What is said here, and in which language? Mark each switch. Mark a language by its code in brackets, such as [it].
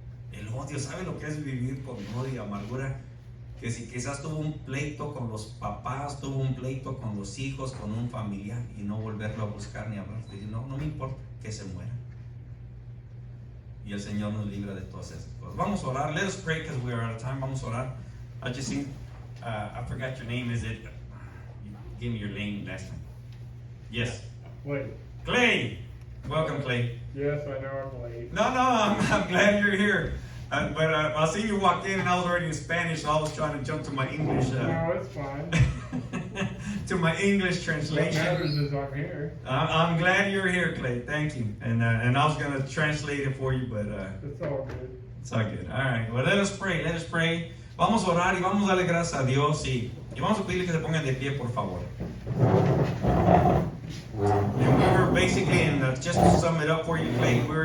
[es] El odio, ¿sabe lo que es vivir con odio y amargura? Que si quizás tuvo un pleito con los papás, tuvo un pleito con los hijos, con un familiar, y no volverlo a buscar ni hablar, decir, no me importa que se muera. Y el Señor nos libra de todas esas cosas. Vamos a orar. [en] Let us pray because we are out of time. [es] Vamos a orar. [en] I just think, I forgot your name. Is it? Give me your name last time. Yes. Wait. Clay. Welcome, Clay. Yes, I know I'm late. No, I'm glad you're here. But I seen you walk in and I was already in Spanish, so I was trying to jump to my English. No, it's fine. To my English What translation. matters is I'm here. I'm glad you're here, Clay. Thank you. And I was going to translate it for you, but It's all good. it's all good. All right. Well, let us pray. Let us pray. [es] Vamos a orar y vamos a darle gracias a Dios y vamos a pedirle que se pongan de pie, por favor. [en] And we were basically, just to sum it up for you, Clay,